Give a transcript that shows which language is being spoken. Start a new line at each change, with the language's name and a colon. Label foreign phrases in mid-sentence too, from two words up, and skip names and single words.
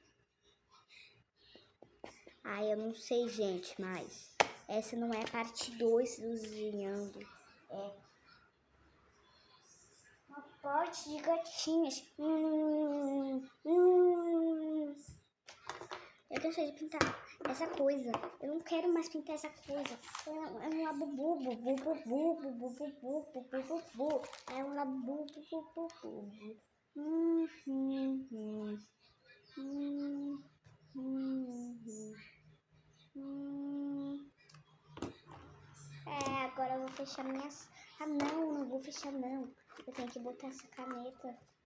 Portuguese: Eu não sei, gente, mas essa não é a parte 2 do desenhando. É uma parte de gatinhas. Eu cansei de pintar essa coisa. Eu não quero mais pintar essa coisa. É um labubu, bubu, bubu, bubu, bubu, bubu, bubu. É um labubu, bubu, bubu. Agora eu vou fechar minhas... não vou fechar não. Eu tenho que botar essa caneta.